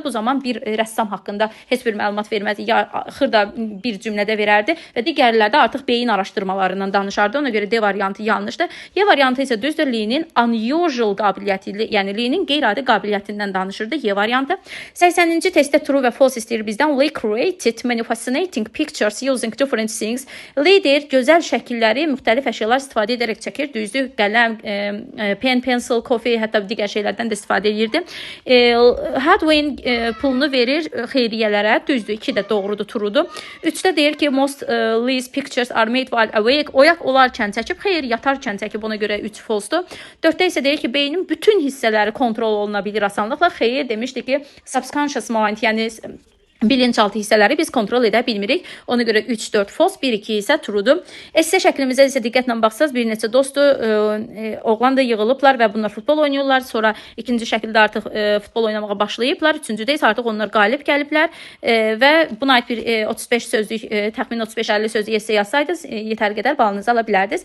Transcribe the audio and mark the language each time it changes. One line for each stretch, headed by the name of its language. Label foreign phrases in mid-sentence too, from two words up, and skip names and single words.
Azerbaijani: Bu zaman bir rəssam haqqında heç bir məlumat vermədi. Ya xırda bir cümlədə verərdi və digərlərdə artıq beyin araşdırmalarından danışardı. Ona görə D variantı yanlışdır. Y variantı isə düzdür. Lee'nin unusual qabiliyyəti, yəni Lee'nin qeyri-adi qabiliyyətindən danışırdı. Y variantı. 80-ci testdə true və false istəyir bizdən.
English: Lee created many fascinating pictures using different things.
Azerbaijani: Lee deyir, gözəl şəkilləri müxtəlif əşyalar istifadə edərək çəkir. Düzdür, qələm,
English: pen, pencil, coffee,
Azerbaijani: hətta digər şeylərdən də istifadə edirdi. Hadwin pulunu verir xeyriyyələrə. Düzdür, 2 də doğrudur, truedur. 3-də deyir ki,
English: most Lee's pictures are made while awake.
Azerbaijani: Oyaq olarkən çəkib, xeyr, yatarkən çəkib, ona görə 3 false-dur. 4-də isə deyir ki, beynin bütün hissələri kontrol oluna bilir asanlıqla. Xeyr, demişdi ki,
English: subconscious mind,
Azerbaijani: yəni bilinçaltı hissələri biz kontrol edə bilmirik. Ona görə 3, 4 false, 1, 2 isə truedur. Esse şəklimizə isə diqqətlə baxsaz, bir neçə dostdur, oğlan da yığılıblar və bunlar futbol oynayırlar. Sonra ikinci şəkildə artıq futbol oynamağa başlayıblar. Üçüncüdə isə artıq onlar qalib gəliblər və buna aid bir 35 sözlük, təxmin 35-50 sözlük esse yazsaydınız, yetər qədər balınızı ala bilərdiniz.